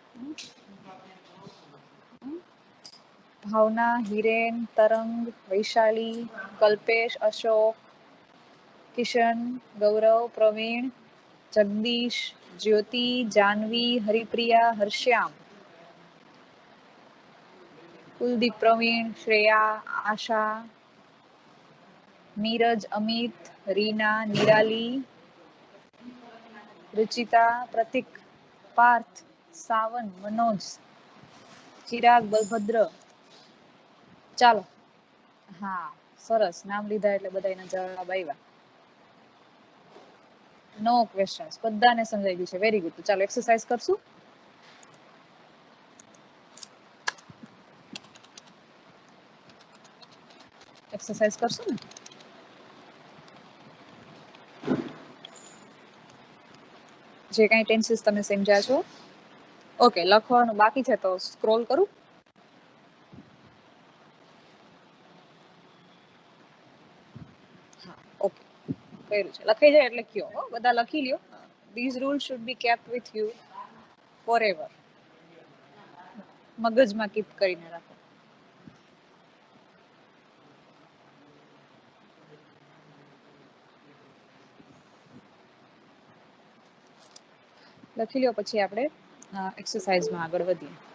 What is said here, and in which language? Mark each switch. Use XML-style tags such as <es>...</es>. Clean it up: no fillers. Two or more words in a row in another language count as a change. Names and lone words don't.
<gu>ભાવના, હિરેન, તરંગ, વૈશાલી, કલ્પેશ, અશોક, કિશન, ગૌરવ, પ્રવીણ, જગદીશ, જ્યોતિ, જાનવી, હરિપ્રિયા, હર્ષ્યામ, કુલદીપ, પ્રવીણ, શ્રેયા, આશા, નીરજ, અમિત, રીના, નિરાલી, रुचिता, प्रतीक, पार्थ, सावन, मनोज, चिराग, बलभद्र. ચાલો, હા, સરસ. નામ લીધા એટલે બધાના જવાબ આવ્યા.</gu> <en>no questions,</en> <gu>બધાને સમજાઈ ગયું છે.</gu> <en>very good.</en> <gu>તો ચાલો એક્સરસાઇઝ કરશું. એક્સરસાઇઝ કરશું ને? જે કાંઈ ટેન્સીસ તમે સમજ્યા છો. ઓકે, લખવાનું બાકી છે તો સ્ક્રોલ કરું. હા, ઓકે, કર્યું છે. લખાઈ જાય એટલે કયો હો, બધા લખી લ્યો.</gu> <en>These rules should be kept with you forever.</en> <gu>મગજમાં કીપ કરીને રાખો. લખી લ્યો, પછી આપણે એક્સરસાઇઝમાં આગળ વધીએ.</gu>